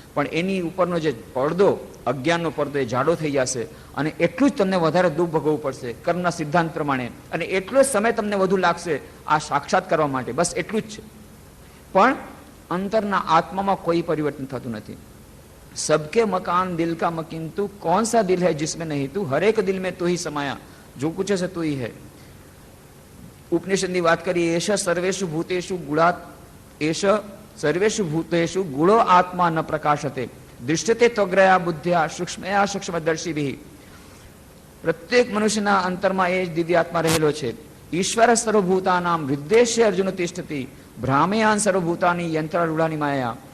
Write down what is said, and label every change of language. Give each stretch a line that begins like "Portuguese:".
Gujarati: પણ એની ઉપરનો જે પડદો, અજ્ઞાનનો પડદો, એ જાડો થઈ જશે, અને એટલું જ તમને વધારે દુઃખ ભોગવવું પડશે કર્મના સિદ્ધાંત પ્રમાણે, અને એટલો જ સમય તમને વધુ લાગશે આ સાક્ષાત કરવા માટે. બસ એટલું જ છે. પણ અંતરના આત્મામાં કોઈ પરિવર્તન થતું નથી.
Hindi: सबके मकान दिल का मकीन तू, कौन सा दिल है जिसमें नहीं तू, हर एक दिल में तू ही समाया, जो कुछ है तू ही है.
Gujarati: ઉપનિષદની વાત કરીએ,
Sanskrit: એશ સર્વેષુ ભૂતેષુ ગુણાત, એશ સર્વેષુ ભૂતેષુ ગુણો આત્મા ન પ્રકાશતે, દૃષ્ટતે ત્વગ્રયા બુદ્ધ્યા સૂક્ષ્મયા સૂક્ષ્મદર્શિભિ.
Gujarati: પ્રત્યેક મનુષ્યના અંતરમાં એ જ દિવ્ય આત્મા રહેલો છે.
Sanskrit: ઈશ્વર સર્વભૂતાનામ હૃદ્દેશ્ય અર્જુન તિષ્ઠતિ, ભ્રામેયાન સર્વભૂતાની યંત્રારૂઢાની માયા.